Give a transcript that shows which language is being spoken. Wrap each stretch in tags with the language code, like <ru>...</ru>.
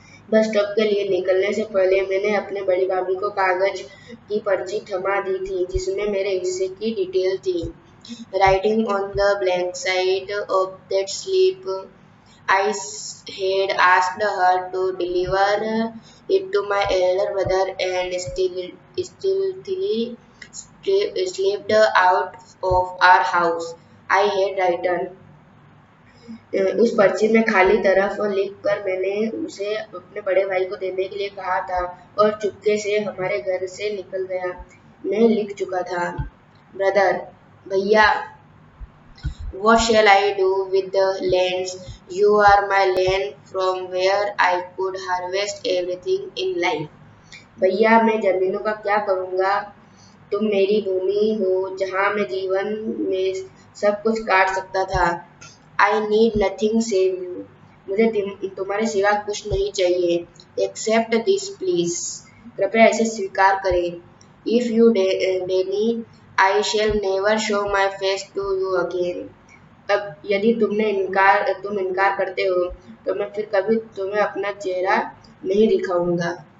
<hi>Bus stop के लिए निकलने से पहले मैंने अपने बड़ी भाभी को कागज की पर्ची थमा दी थी जिसमें मेरे हिस्से की डिटेल थी।</hi> <en>Writing on the blank side of that slip, I had asked her to deliver it to my elder brother and stealthily slipped out of our house. I had written</en> <hi>उस पर्ची में खाली तरफ लिखकर मैंने उसे अपने बड़े भाई को देने के लिए कहा था और चुपके से हमारे घर से निकल गया। मैं लिख चुका था, ब्रदर, भैया,</hi> <en>what shall I do with the lands? You are my land from where I could harvest everything in life.</en> <hi>भैया, मैं जमीनों का क्या करूँगा? तुम मेरी भूमि हो जहाँ मैं जीवन में सब कुछ काट सकता था।</hi> <en>I need nothing save you.</en> <hi>मुझे तुम्हारे सिवा कुछ नहीं चाहिए।</hi> <en>Accept this please.</en> <hi>कृपया इसे स्वीकार करें।</hi> <en>If you deny, I shall never show my face to you again.</en> <hi>अब यदि तुम इनकार करते हो तो मैं फिर कभी तुम्हें अपना चेहरा नहीं दिखाऊंगा।</hi>